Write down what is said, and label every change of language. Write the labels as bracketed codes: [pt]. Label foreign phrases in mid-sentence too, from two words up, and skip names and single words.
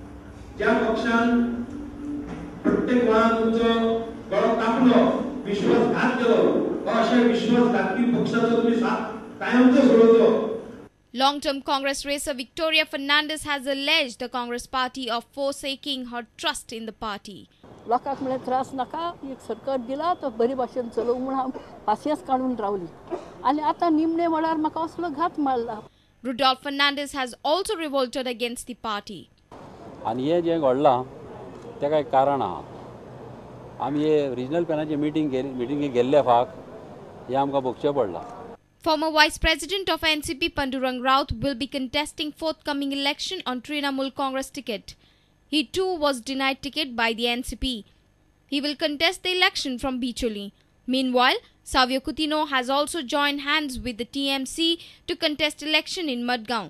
[en] Long-term Congress racer Victoria Fernandez has alleged the Congress party of forsaking her trust in the party. [kok] लोकांक म्हळ्यार त्रास नाका, एक सरकार दिला तो बरी भाशेन चलोवंक म्हण हांव पासियेंस काडून रावली आनी आतां निमणे म्हळ्यार म्हाका असलो घात मारला. [en] Rudolf Fernandez has also revolted against the party. [kok] आनी हे जे घडलां तेका एक कारण आहा. आमी हे रिजनल पॅनाची मिटींग गेल्ल्या फाक हे आमकां भोगचें पडलां. [en] Former Vice President of NCP Pandurang Raut will be contesting forthcoming election on Trinamool Congress ticket. He too was denied ticket by the NCP. He will contest the election from Bijoli. Meanwhile, Savio Coutinho has also joined hands with the TMC to contest election in Madgaon.